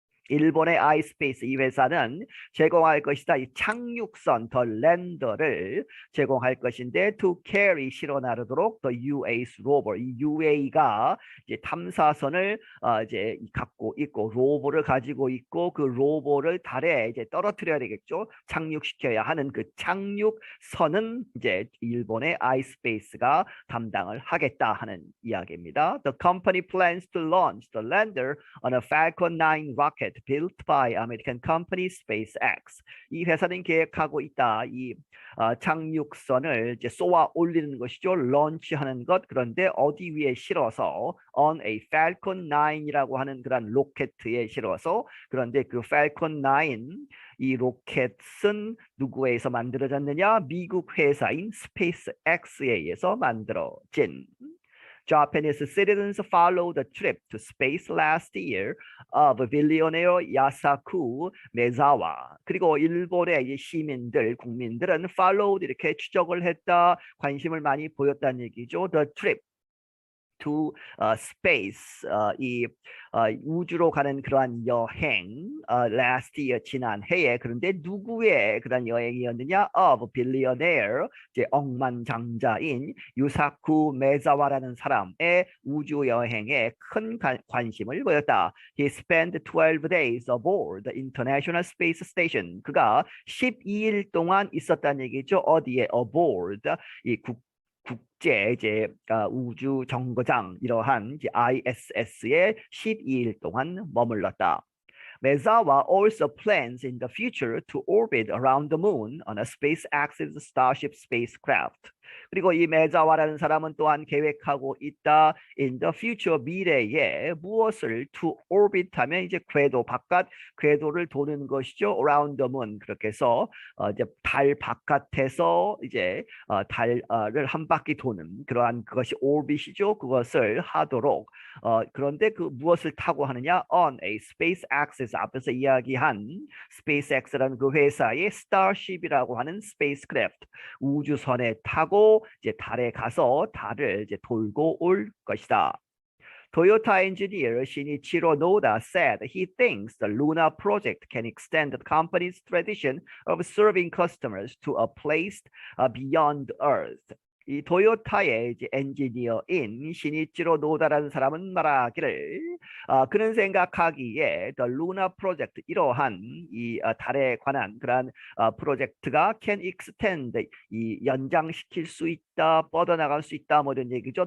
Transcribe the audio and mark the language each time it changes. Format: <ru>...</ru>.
<ko>일본의 iSpace 이 회사는 제공할 것이다. 이 착륙선 더 랜더를 제공할 것인데</ko> <en>to carry</en> <ko>실어 나르도록</ko> <en>the UA's rover</en> <ko>이 UA가 이제 탐사선을 이제 갖고 있고 로버를 가지고 있고 그 로버를 달에 이제 떨어뜨려야 되겠죠. 착륙시켜야 하는 그 착륙선은 이제 일본의 iSpace가 담당을 하겠다 하는 이야기입니다.</ko> <en>The company plans to launch the lander on a Falcon 9 rocket rocket built by American company SpaceX.</en> <ko>이 회사는 계획하고 있다. 이 착륙선을 이제 쏘아 올리는 것이죠. 런치하는 것. 그런데 어디 위에 실어서</ko> <en>on a Falcon 9</en> <ko>이라고 하는 그런 로켓에 실어서 그런데 그 Falcon 9 이 로켓은 누구에서 만들어졌느냐? 미국 회사인 SpaceX에 의해서 만들어진.</ko> <en>Japanese citizens followed the trip to space last year of billionaire Yasaku Maezawa.</en> <ko>그리고 일본의 시민들, 국민들은 followed 이렇게 추적을 했다, 관심을 많이 보였다는 얘기죠.</ko> <en>The trip to space,</en> <ko>우주로 가는 그러한 여행,</ko> <en>last year</en> <ko>지난 해에. 그런데 누구의 그런 여행이었느냐?</ko> <en>Of billionaire,</en> <ko>이제 억만장자인 유사쿠 메자와라는 사람의 우주 여행에 큰 관심을 보였다.</ko> <en>He spent 12 days aboard the International Space Station.</en> <ko>그가 12일 동안 있었다는 얘기죠. 어디에? Aboard, 이 국제 이제 우주 정거장 이러한 이제 ISS에 12일 동안 머물렀다.</ko> <en>Maezawa also plans in the future to orbit around the moon on a SpaceX's Starship spacecraft.</en> <ko>그리고 이 메자와라는 사람은 또한 계획하고 있다.</ko> <en>In the future,</en> <ko>미래에 무엇을</ko> <en>to orbit</en> <ko>하면 이제 궤도 바깥 궤도를 도는 것이죠.</ko> <en>Around the moon.</en> <ko>그렇게 해서 이제 달 바깥에서 이제 달을 한 바퀴 도는 그러한 그것이 orbit이죠. 그것을 하도록. 그런데 그 무엇을 타고 하느냐?</ko> <en>On a SpaceX,</en> <ko>앞에서 이야기한 SpaceX라는 그 회사의 Starship이라고 하는 spacecraft 우주선에 타고 이제 달에 가서 달을 이제 돌고 올 것이다.</ko> <en>Toyota engineer Shinichiro Noda said he thinks the Luna project can extend the company's tradition of serving customers to a place beyond Earth.</en> <ko>이 토요타의 이제 엔지니어인 시니치로 노다라는 사람은 말하기를 그는 생각하기에</ko> <en>the Luna Project</en> <ko>이러한 이 달에 관한 그러한 프로젝트가</ko> <en>can extend</en> <ko>이 연장시킬 수 있다, 뻗어나갈 수 있다 뭐 이런 얘기죠.</ko>